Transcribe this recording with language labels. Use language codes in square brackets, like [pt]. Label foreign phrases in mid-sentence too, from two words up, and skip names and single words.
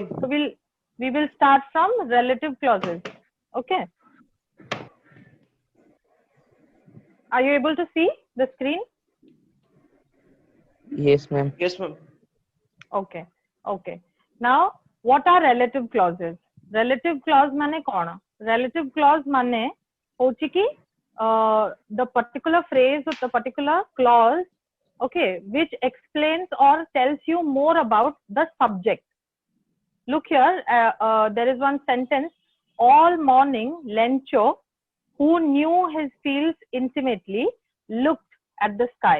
[en] So we will start from relative clauses. Okay. Are you able to see the screen? Yes, ma'am. Yes, ma'am. Okay. Okay. Now, what are relative clauses? Relative clause [or] ମାନେ କଣ? [en] Relative clause [or] ମାନେ ହେଉଛି କି [en] the particular phrase or the particular clause, okay, which explains or tells you more about the subject. Look here, there is one sentence. All morning, Lencho, who knew his fields intimately, looked at the sky.